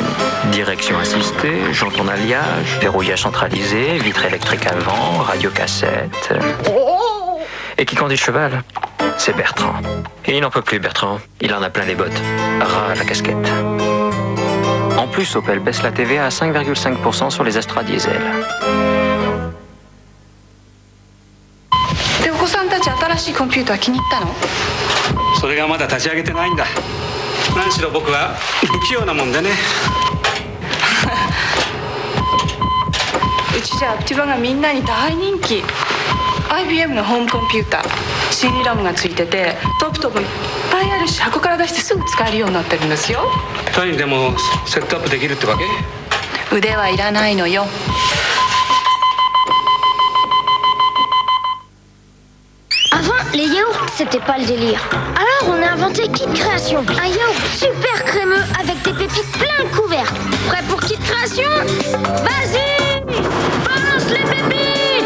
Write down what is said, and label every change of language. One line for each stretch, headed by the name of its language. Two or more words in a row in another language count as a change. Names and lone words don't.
French: Direction assistée, jantes en alliage, verrouillage centralisé, vitre électrique avant, radiocassette. Et qui conduit le cheval? C'est Bertrand. Et il n'en peut plus, Bertrand. Il en a plein les bottes. Ras la casquette. En plus, Opel baisse la TVA à 5,5% sur les Astra Diesel.
Japanese: でお子さんたち新しいコンピューター気に入ったの？それがまだ立ち上げてないんだ。何しろ僕は不器用なもんでね。うちじゃ千葉がみんなに大人気。IBM のホームコンピューター CD ラムがついててトップトップいっぱいあるし箱から出してすぐ使えるようになってるんですよ。誰にでもセットアップできるってわけ？腕はいらないのよ。
French: Avant, les yaourts, c'était pas le délire. Alors, on a inventé Kit Création. Un yaourt super crémeux avec des pépites plein de couverts. Prêt pour Kit Création? Vas-y! Balance les pépites!